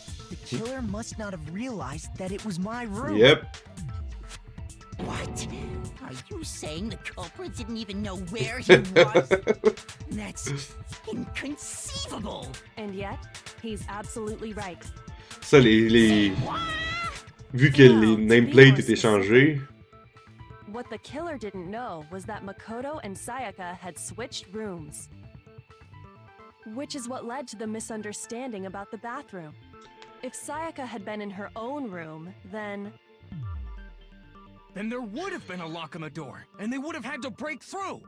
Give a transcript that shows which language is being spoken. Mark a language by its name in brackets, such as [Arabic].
[English] The killer must not have realized that it was my room. Yep. What? Are you saying the culprit didn't even know where he was? That's inconceivable. And yet, he's absolutely right. [French] Ça, vu que les nameplates étaient changés... [English] What the killer didn't know was that Makoto and Sayaka had switched rooms. Which is what led to the misunderstanding about the bathroom. If Sayaka had been in her own room, then Then there would have been a lock on the door, and they would have had to break through.